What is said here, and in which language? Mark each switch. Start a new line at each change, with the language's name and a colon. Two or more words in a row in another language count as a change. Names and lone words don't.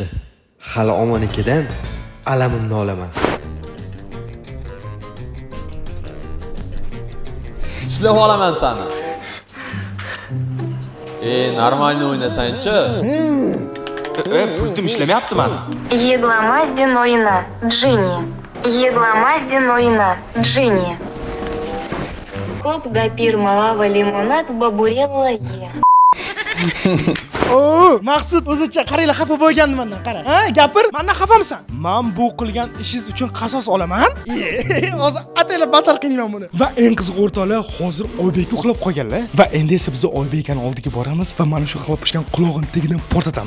Uzbek: Hali omonikidan alamimni olaman. Tishlab olaman seni. Normalni o'ynasang-chi. Pultim ishlamayapti mani. Егломаздин ойна, Джинни. Егломаздин ойна, Джинни. Коп, гапир, малава, лимонад, бабурелла, е. Maqsud o'zicha qaranglar xafa bo'lgandi mendan, qara. Gapir, mendan xafamsan? Men bu qilgan ishingiz uchun qasos olaman. Hozir ataylar battar qiynayman buni. Va eng qizig'i o'rtoqlar, hozir Oybek uxlab qolganlar va endi esa biz Oybekning oldiga boramiz va mana shu xilab pishgan qulog'ini tagidan portatamiz.